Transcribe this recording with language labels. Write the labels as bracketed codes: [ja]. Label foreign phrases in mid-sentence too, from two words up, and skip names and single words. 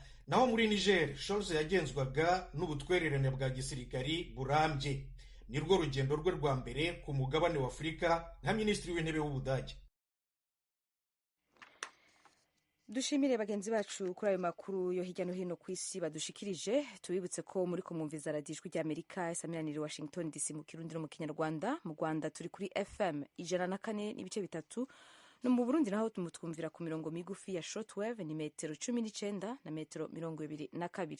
[rn] Naho muri Niger, Scholz yagenzwaga n'ubutwererane bwa gisirikari burambye. Nirwo rugendo rwe rwa mbere ku mugabane wa Afurika nka Minisitiri w'Intebe w'Ubudage. Dushimire bagenzi bacu kuri ayo makuru yo hirya no hino ku isi badushikirije. Tubibutse ko muri kumwumviza radiyo ijwi rya Amerika isamiranira Washington DC mu kirundi no mu kinyarwanda. Mu Rwanda turi kuri FM 104.3, no mu Burundi naho tumutwumvira ku mirongo migufi ya shortwave ni metero 19 na metero 22.